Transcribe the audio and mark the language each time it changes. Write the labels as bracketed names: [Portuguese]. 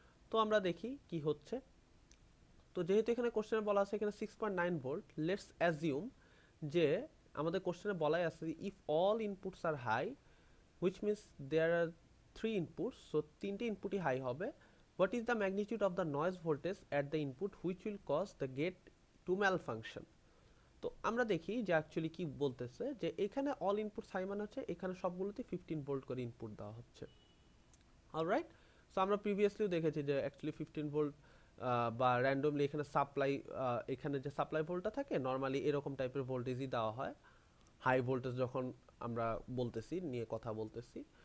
[Bangla] তো আমরা দেখি কি হচ্ছে। তো যেহেতু এখানে কোশ্চেনে বলা আছে এখানে 6.9 ভোল্ট, [English] let's assume [Bangla] যে আমাদের কোশ্চেনে বলাই আছে [English] if all inputs are high, which means there are three inputs, so [Bangla] তিনটে ইনপুটই হাই হবে। [English] what is the magnitude of the noise voltage at the input which will cause the gate to malfunction? [Bangla] তো আমরা দেখি যে actually কি বলতেছে, যে এখানে অল ইনপুট হাই মানে হচ্ছে এখানে সবগুলোতে 15 ভোল্ট করে ইনপুট দেওয়া হচ্ছে। অলরাইট। সো আমরা প্রিভিয়াসলিও দেখেছি যে অ্যাকচুয়ালি 15 ভোল্ট বা র্যান্ডমলি এখানে সাপ্লাই, এখানে যে সাপ্লাই ভোল্টটা থাকে নর্মালি এরকম টাইপের ভোল্টেজই দেওয়া হয় হাই ভোল্টেজ যখন আমরা বলতেছি, নিয়ে কথা বলতেছি।